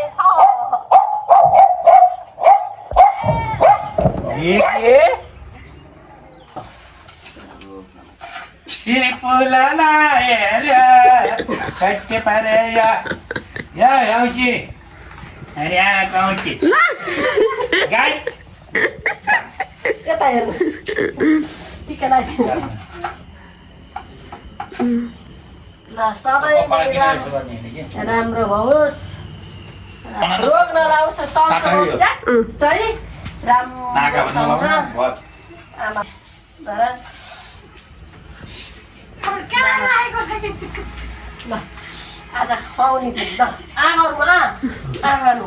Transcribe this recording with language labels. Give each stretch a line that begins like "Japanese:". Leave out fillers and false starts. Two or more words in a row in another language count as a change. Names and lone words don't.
Nepali: Siripulala ya kacke pare ya yauci hari anak yauci gat कता हेर्नुस् टिका लगाइदिनु ल सबै राम्रो होस् रोग नलाओस् सन्चो होस् है राम्रोसँग आमा सर ल आज खुवाउने ल आमामा आमानु